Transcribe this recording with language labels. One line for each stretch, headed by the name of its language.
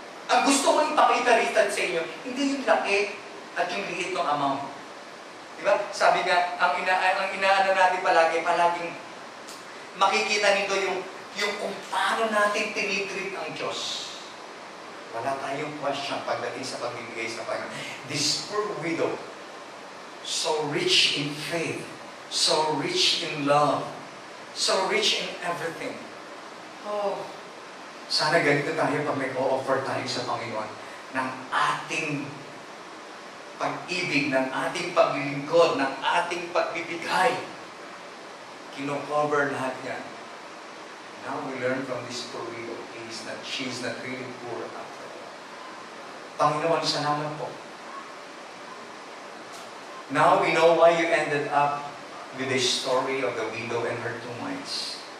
Filipino: Ang gusto ko ipakita rito sa inyo, hindi yung laki at yung liit ng amount. Diba? Sabi nga, ang inaano natin palaging makikita nito yung kung paano natin tinitreat ang Diyos. Wala tayong question pagdating sa pagbibigay sa Panginoon.
English: This poor widow, so rich in faith, so rich in love, so rich in everything.
Filipino: Oh, sana ganito tayo pag may o-offer tayo sa Panginoon ng ating pag-ibig, ng ating paglilingkod, ng ating pagbibigay. Kino-cover lahat yan.
English: Now we learn from this poor widow, she is not really poor after all.
Filipino: Panginoon, salamat po.
English: Now we know why you ended up with the story of the widow and her 2 mites.